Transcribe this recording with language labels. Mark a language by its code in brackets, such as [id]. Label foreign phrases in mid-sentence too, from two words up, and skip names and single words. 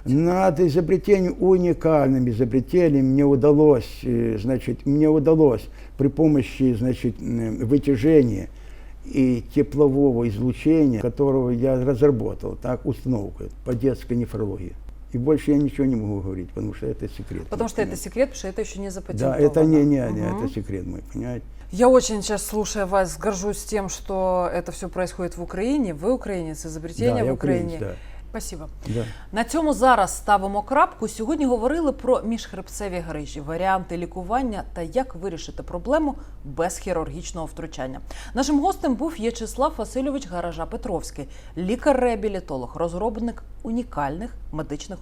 [ru] Над изобретением, уникальным изобретением мне удалось при помощи, значит, вытяжения и теплового излучения, которого я разработал, так, установку по детской нефрологии. И больше я ничего не могу говорить, потому что это секрет. Потому что это секрет, потому что это еще не запатентовано. Да, это не это секрет мой, понимаете? Я очень сейчас, слушая вас, горжусь тем, что это все происходит [uk] в Україні. Ви українець, изобретення в Україні. [ru] Да. Спасибо. Да. [uk] На цьому зараз ставимо крапку. Сьогодні говорили про міжхребцеві грижі, варіанти лікування та як вирішити проблему без хірургічного втручання. Нашим гостем був В'ячеслав Васильович Гаража-Петровський, лікар-реабілітолог, розробник унікальних медичних установок.